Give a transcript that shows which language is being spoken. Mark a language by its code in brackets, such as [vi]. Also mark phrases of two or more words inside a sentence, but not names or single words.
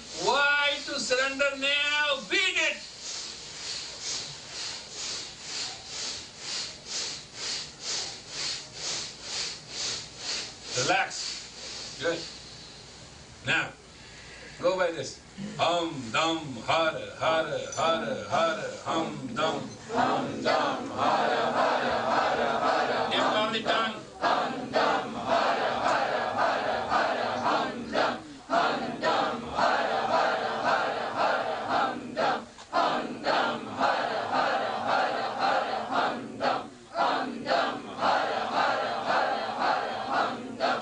[en] Why to surrender now? Beat it! Relax. Good. Now, go by this. Hum, dum, hara, hara, hara, hara, hum, dum. Hum, dum, hara, hara, hara, hara. Tip on the tongue. Hum, dum, hara, hara, hara, hara, hum, dum. Hum, dum, hara, hara, hara, hara, hum, dum. Hum, dum, hara, hara, hara, hara, hum, dum. Hum, dum, hara, hara, hara, hara, hum, dum.